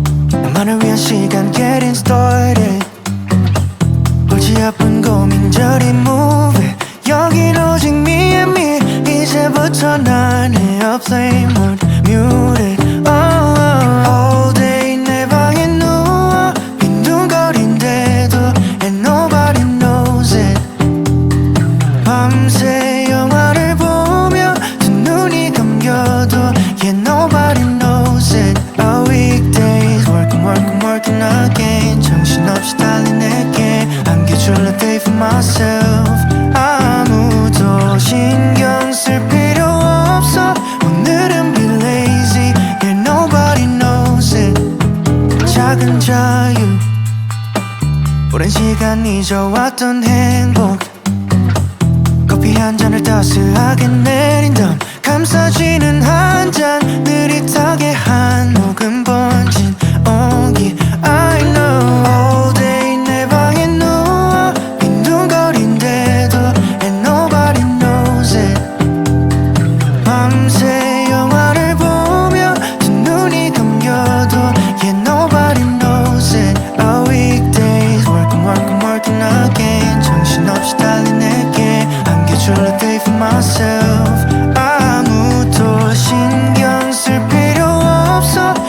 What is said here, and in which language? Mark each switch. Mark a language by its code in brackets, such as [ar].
[ko] 나만을 위한 시간 [en] getting started. [ko] 골치 아픈 고민 저리 [en] move it. [ko] 여긴 오직 [en] me and me. [ko] 이제부터 난 [en] airplane mode muted. All day [ko] 내 방에 누워 빈둥거린대도 [en] and nobody knows it. [ko] 밤새 영화를 보며 두 눈이 감겨도 [en] yeah nobody knows it. Our weekdays working again. [ko] 정신없이 달린 내게 안겨줄 [en] a day for myself. [ko] 아무도 신경 쓸 필요 없어. 오늘은 [en] be lazy. Yeah nobody knows it. [ko] 작은 자유 오랜 시간 잊어왔던 행복. 커피 한 잔을 따스하게 내린 다음 감싸지는 한 잔 느릿하게 한 모금 번진 온기. [en] I know all day [ko] 내 방에 누워 빈둥거린대도 [en] and nobody knows it. [ko] 밤새 영화를 보며 두 눈이 감겨도 [en] yeah nobody knows it. Our weekdays working again. [ko] 정신없이 달린 내게 안겨줄 [en] a day for myself. [ko] 아무도 신경 쓸 필요 없어.